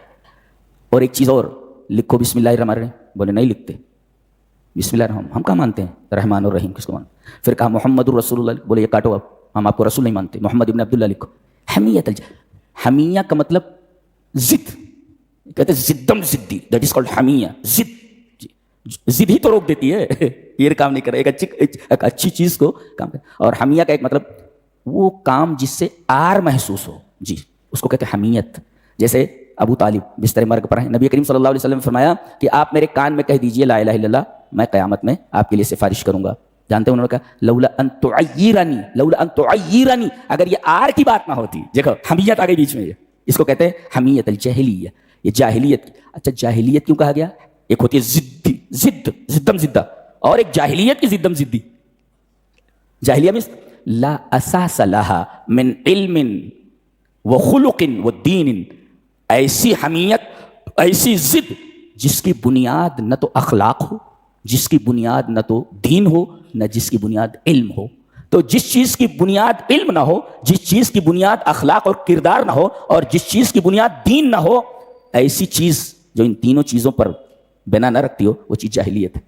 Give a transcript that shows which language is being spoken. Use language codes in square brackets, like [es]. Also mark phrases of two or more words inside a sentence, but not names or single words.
[ur] اور ایک چیز اور, لکھو [ar] بسم اللہ الرحمن الرحیم. [ur] بولے نہیں لکھتے [ar] بسم اللہ الرحمن, [ur] ہم کہاں مانتے ہیں [ar] رحمان الرحیم [ur] کس کو مانتے. پھر کہا [ar] محمد الرسول اللہ, [ur] بولے یہ کاٹو اب, ہم آپ کو رسول نہیں مانتے, محمد ابن عبداللہ لکھو. حمیت حمیہ کا مطلب ضد, کہتے ہیں زدم زدی, [en] that is called [ur] حمیہ. ضد, ضد ہی تو روک دیتی ہے, یہ کام نہیں کرے, ایک اچھی چیز کو کام کرے. اور حمیہ کا ایک مطلب وہ کام جس سے آر محسوس ہو جی, اس کو کہتے ہیں حمیت. جیسے ابو طالب بستر مرگ پر ہیں, نبی کریم [ar] صلی اللہ علیہ وسلم [ur] نے فرمایا کہ آپ میرے کان میں کہہ دیجئے [ar] لا الہ الا اللہ, [ur] میں قیامت میں آپ کے لیے سفارش کروں گا. جانتے ہیں انہوں نے کہا [ar] لولا ان تعیرنی, لولا ان تعیرنی, [ur] اگر یہ آر کی بات نہ ہوتی. دیکھو حمیت آ گئی بیچ میں, یہ اس کو کہتے ہیں [ar] حمیت الجاہلیہ. [ur] یہ جاہلیت. اچھا جاہلیت کیوں کہا گیا؟ ایک ہوتی ہے ضدی, ضد, زدم زدہ, اور ایک جاہلیت کی زدم زدی. [ar] جاہلیہ میں لا اساس لها من علم وخلق ودین, [ur] ایسی حمیت, ایسی ضد جس کی بنیاد نہ تو اخلاق ہو, جس کی بنیاد نہ تو دین ہو, نہ جس کی بنیاد علم ہو. تو جس چیز کی بنیاد علم نہ ہو, جس چیز کی بنیاد اخلاق اور کردار نہ ہو, اور جس چیز کی بنیاد دین نہ ہو, ایسی چیز جو ان تینوں چیزوں پر بنا نہ رکھتی ہو, وہ چیز جاہلیت ہے.